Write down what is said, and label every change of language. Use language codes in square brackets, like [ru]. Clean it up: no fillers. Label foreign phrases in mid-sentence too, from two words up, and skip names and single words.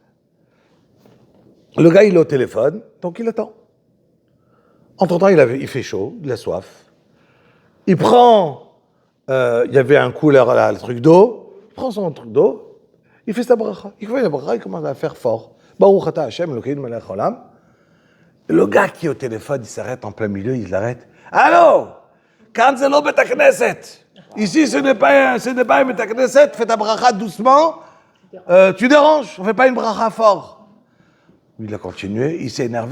[fr] Le gars, il est au téléphone, donc il attend. Entre-temps, il fait chaud, il a soif. Il prend, il y avait un cooler là, le truc d'eau, il prend son truc d'eau, il fait sa bracha. Il fait la bracha, il commence à faire fort. [he] ברוך אתה השם אלוקינו מלך העולם. [fr] Le gars qui est au téléphone, il s'arrête en plein milieu, il l'arrête. Allô? Quand c'est l'eau [he] בית כנסת. [fr] Ici, ce n'est pas un [he] בית כנסת, [fr] fais ta bracha doucement. Tu déranges, on ne fait pas une bracha fort. Il a continué, il s'est énervé.